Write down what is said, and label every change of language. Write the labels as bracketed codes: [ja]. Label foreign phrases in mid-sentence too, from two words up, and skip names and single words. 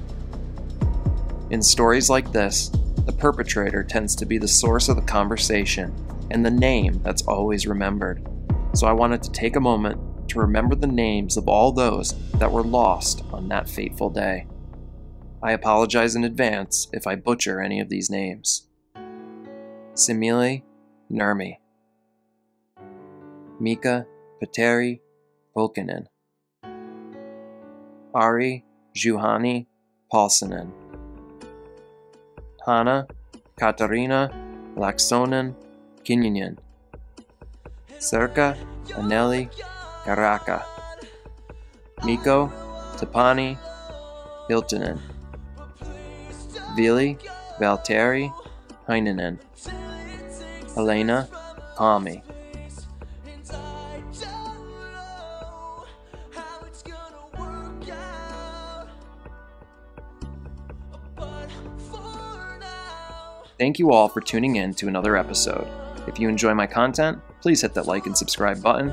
[en] In stories like this, the perpetrator tends to be the source of the conversation and the name that's always remembered. So I wanted to take a moment to remember the names of all those that were lost on that fateful day. I apologize in advance if I butcher any of these names. Simile Nurmi, Mika Petteri Pulkkinen, Ari Juhani Paulsenen, Hanna Katarina Laaksonen Kinnunen, Serka Anneli Karaka, Mikko Tapani Hiltunen, Vili Valtteri Heininen, Helena Kami. Thank you all for tuning in to another episode. If you enjoy my content, please hit that like and subscribe button.